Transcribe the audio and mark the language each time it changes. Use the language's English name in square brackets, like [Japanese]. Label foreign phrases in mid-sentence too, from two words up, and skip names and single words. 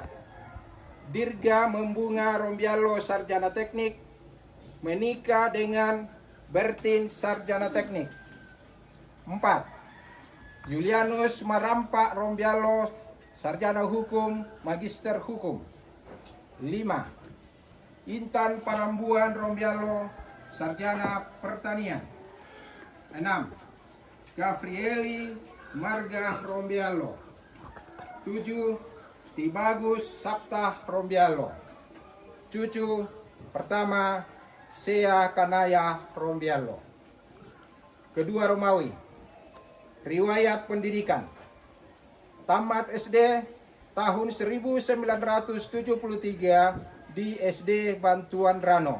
[Indonesian] Dirga Membunga Rombiallo, sarjana teknik, menikah dengan Bertin, sarjana teknik. 4. Julianus Marampa Rombialo, Sarjana Hukum, Magister Hukum. 5. Intan Parambuan Rombialo, Sarjana Pertanian. 6. Gavrieli Marga Rombialo. 7. Tibagus Sapta Rombialo. Cucu pertama Sea Kanaya Rombialo. Kedua Romawi. Riwayat pendidikan. Tamat SD tahun 1973 di SD Bantuan Rano.